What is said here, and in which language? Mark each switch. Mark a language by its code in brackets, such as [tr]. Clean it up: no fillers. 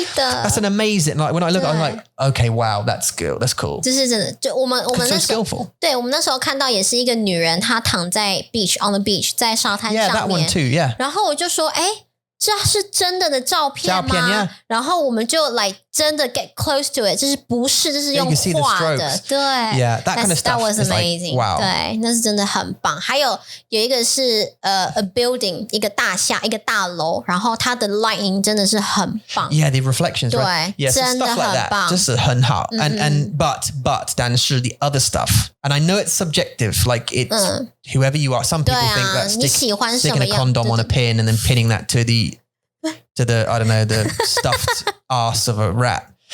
[en] That's an amazing, like when I look, I'm like, okay, wow, that's good, that's cool. [zh] 这是真的，就我们那时候，对，我们那时候看到也是一个女人，她躺在 [en] on the beach， [zh] 在沙滩上面。 [en] Yeah, that one too, yeah. [zh] 然后我就说，这是真的照片吗？然后我们就真的 [en] get close to it， [zh] 这不是，这是用画的，对 [en] ，Yeah, that kind of stuff. That was amazing. Wow. [zh] 对，那是真的很棒。还有一个是 [en] a building， [zh] 一个大厦，一个大楼，然后它的 lighting 真的是很棒。 [en] Yeah, the reflections. [zh] 对 [en] right? Yeah, [zh] 真的 [en] stuff like [zh] 很 [en] that. [zh] 棒，就是很好。 [en] And but [zh] 但是 [en] the other stuff, and I know it's subjective. Like it's whoever you are. Some people think that sticking a condom on a pin and then pinning that to the I don't know, the stuffed ass of a rat.